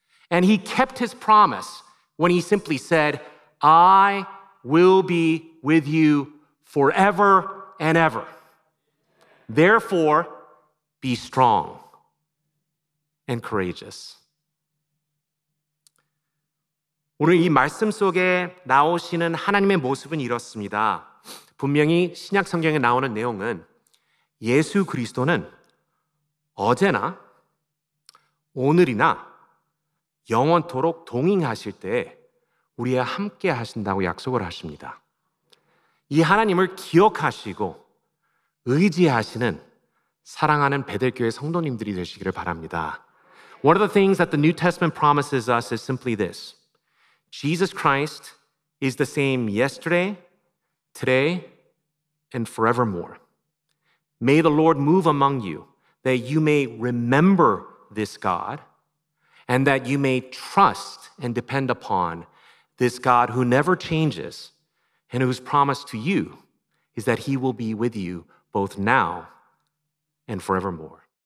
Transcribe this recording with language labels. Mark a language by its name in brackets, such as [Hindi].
[English] And he kept his promise when he simply said, I will be with you forever and ever. Therefore, be strong and courageous. [Korean] 오늘 이 말씀 속에 나오시는 하나님의 모습은 이렇습니다. 분명히 신약 성경에 나오는 내용은 예수 그리스도는 어제나 오늘이나 영원토록 동행하실 때 우리와 함께 하신다고 약속을 하십니다. 이 하나님을 기억하시고 의지하시는 사랑하는 베델교회 성도님들이 되시기를 바랍니다. [English] One of the things that the New Testament promises us is simply this. Jesus Christ is the same yesterday, today, and forevermore. May the Lord move among you that you may remember this God and that you may trust and depend upon this God who never changes and whose promise to you is that he will be with you both now and forevermore.